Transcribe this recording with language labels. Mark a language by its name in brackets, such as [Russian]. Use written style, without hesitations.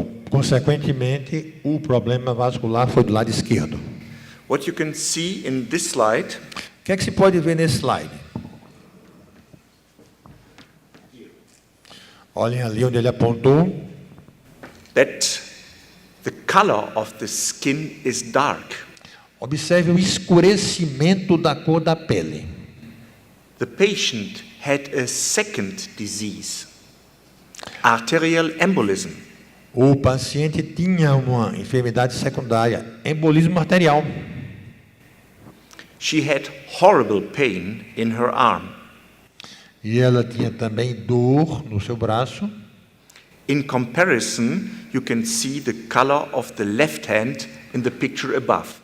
[Portuguese] Consequentemente, o problema vascular foi do lado esquerdo. [English] What you can see in this slide [Portuguese] O que é que se pode ver nesse slide? Olhem ali onde ele apontou. [English] that the color of the skin is dark. [Portuguese] Observe o escurecimento da cor da pele. [English] The patient had a second disease, arterial embolism. [Portuguese] O paciente tinha uma enfermidade secundária, embolismo arterial. [English] She had horrible pain in her arm. [Portuguese] E ela tinha também dor no seu braço. [English] In comparison, you can see the color of the left hand in the picture above.